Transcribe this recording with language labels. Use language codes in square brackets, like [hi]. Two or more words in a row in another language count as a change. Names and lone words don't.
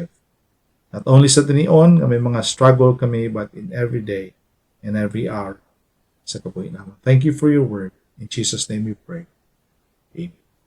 [en] Not only [hil] sa tinion nga may mga struggle kami, [en] but in every day and every hour [hil] sa kabuhi naman. [en] Thank you for your word. In Jesus' name we pray. Amen.